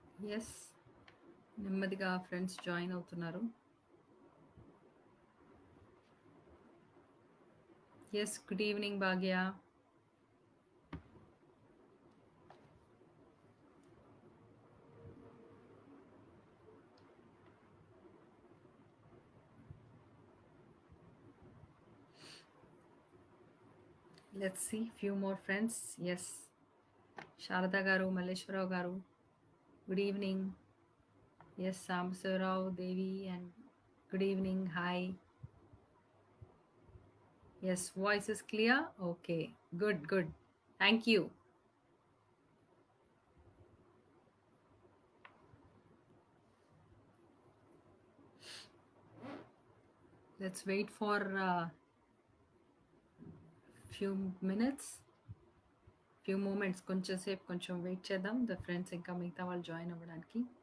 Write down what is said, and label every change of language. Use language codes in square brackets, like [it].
[te] Yes, నెమ్మదిగా friends join అవుతున్నారు. [en] Yes, good evening, Bhagya. Let's see few more friends. Yes, Sharada garu, Malleshwarao garu. Good evening. Yes, Sambasarao, Devi, and good evening. Hi. Yes, voice is clear. Okay, good. Thank you. Let's wait for few minutes, few moments. [te] కొంచెం wait చేద్దాం. The friends ఇంకా మిగతా వాళ్ళు join అవ్వడానికి.